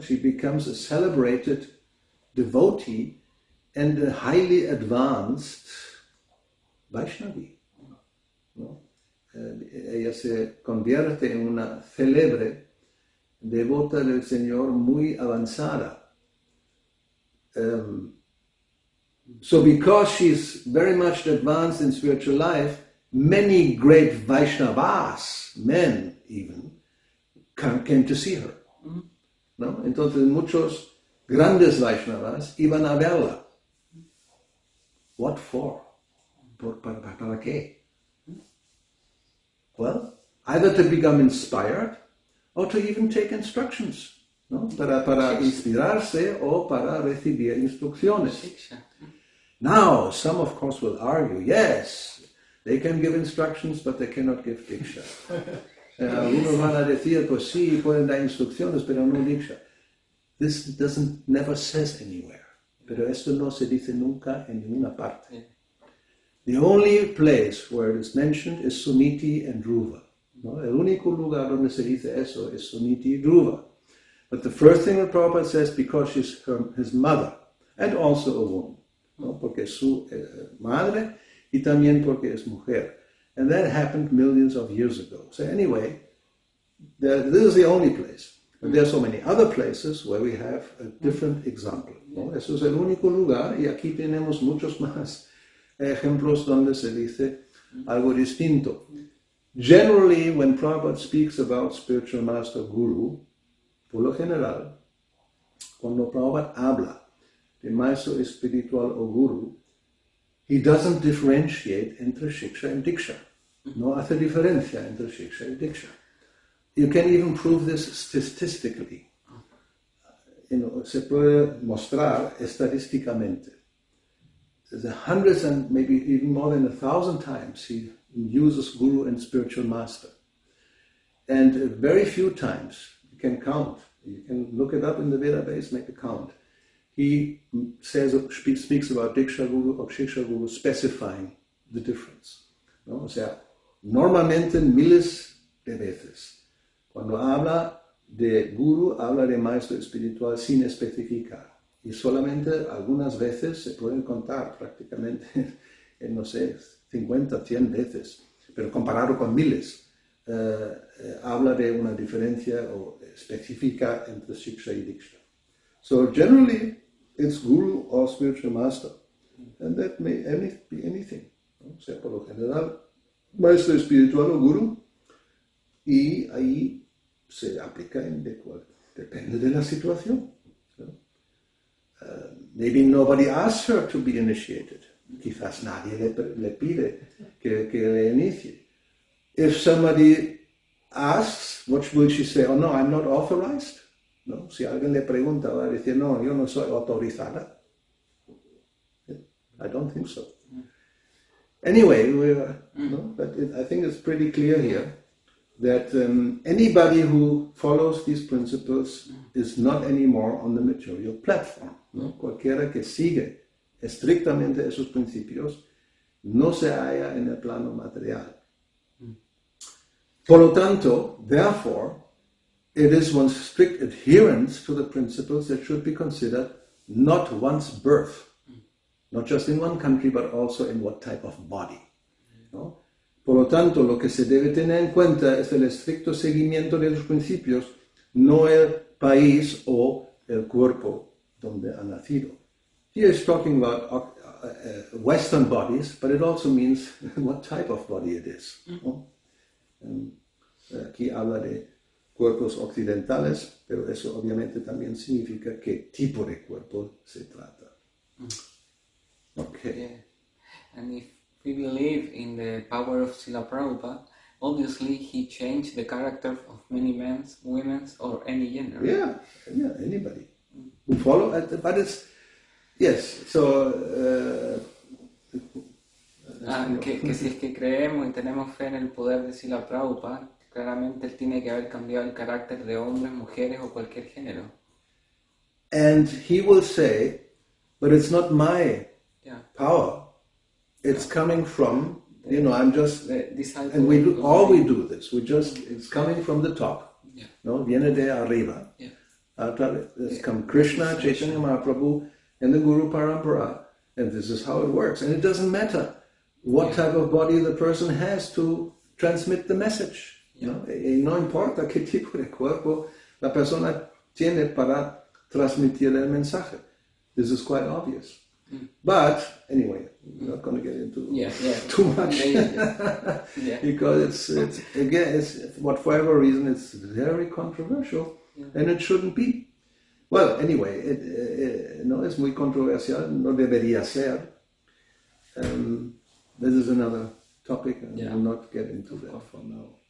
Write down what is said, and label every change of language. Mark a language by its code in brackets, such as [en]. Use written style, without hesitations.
[en] She becomes a celebrated devotee and a highly advanced Vaishnavi. [es] ¿No? Ella se convierte en una célebre devota del Señor muy avanzada. [en] So because she's very much advanced in spiritual life, many great Vaishnavas, men even, came to see her. [es] ¿No? Entonces muchos grandes Vaishnavas iban a verla. [en] What for? [es] ¿Para qué? [en] Well, either to become inspired or to even take instructions, [es] ¿no? Para inspirarse o para recibir instrucciones. [en] Now, some of course will argue, yes, they can give instructions, but they cannot give diksha. [es] Algunos van a decir, pues sí, pueden dar instrucciones, pero no diksha. [en] This never says anywhere. [es] Pero esto no se dice nunca en ninguna parte. [en] The only place where it is mentioned is Sumiti and Dhruva. [es] ¿No? El único lugar donde se dice eso es Sumiti y Dhruva. [en] But the first thing that Prabhupada says, because she's his mother, and also a woman, [es] ¿no? Porque es su madre y también porque es mujer. [en] And that happened millions of years ago. So anyway, this is the only place. But there are so many other places where we have a different example. [es] ¿No? Eso es el único lugar y aquí tenemos muchos más ejemplos donde se dice algo distinto. [en] Generally, when Prabhupada speaks about spiritual master guru, [es] por lo general, cuando Prabhupada habla de maestro espiritual o guru, [en] he doesn't differentiate [es] entre [en] shiksha and diksha. [es] No hace diferencia entre shiksha y diksha. [en] You can even prove this statistically. [es] Se puede mostrar estadísticamente. [en] There's hundreds and maybe even more than 1,000 times he uses guru and spiritual master. And very few times, you can count, you can look it up in the database, make a count. He speaks about Diksha Guru or Shiksha Guru, specifying the difference. [es] ¿No? O sea, normalmente miles de veces, cuando habla de Guru, habla de maestro espiritual sin especificar. Y solamente algunas veces se pueden contar prácticamente, en, no sé, 50, 100 veces, pero comparado con miles, habla de una diferencia específica entre Shiksha y Diksha. [en] So generally, it's Guru or spiritual master, and that may be anything. [es] ¿No? O sea, por lo general, maestro espiritual o Guru, y ahí se aplica depende de la situación. ¿No? [en] Maybe nobody asks her to be initiated. [es] Quizás nadie le pide que le inicie. [en] If somebody asks, what will she say? Oh no, I'm not authorized. [es] ¿No? Si alguien le pregunta, va a decir, no, yo no soy autorizada. [en] I don't think so. Anyway, no? But I think it's pretty clear here that anybody who follows these principles is not anymore on the material platform. [es] ¿No? Cualquiera que sigue estrictamente esos principios no se halla en el plano material. Por lo tanto, [en] therefore, it is one's strict adherence to the principles that should be considered not one's birth, not just in one country, but also in what type of body. No? [es] Por lo tanto, lo que se debe tener en cuenta es el estricto seguimiento de los principios, no el país o el cuerpo donde ha nacido. [en] Here is talking about Western bodies, but it also means what type of body it is. [es] ¿No? Aquí habla de cuerpos occidentales, pero eso obviamente también significa qué tipo de cuerpo se trata. [en] Okay. Yeah. And if we believe in the power of Srila Prabhupada, obviously he changed the character of many men, women, or any gender. Yeah, anybody who follow it, but it's yes. So [es] que si es que creemos y tenemos fe en el poder de Srila Prabhupada, claramente él tiene que haber cambiado el carácter de hombres, mujeres o cualquier género. [en] And he will say, but it's not my power. It's coming from, I'm just, and we do this. It's coming from the top. Yeah. [es] No, viene de arriba. [en] Yeah. It's come Krishna, Chaitanya Mahaprabhu, and the Guru Parampara. And this is how it works. And it doesn't matter what type of body the person has to transmit the message. Yeah. [es] ¿No? Y no importa qué tipo de cuerpo la persona tiene para transmitir el mensaje. [en] This is quite obvious. But anyway, I'm not going to get into too much because it's again, for whatever reason, it's very controversial and it shouldn't be. Well, anyway, [es] no es muy controversial, no debería ser. [en] This is another topic, and I will not get into that for now.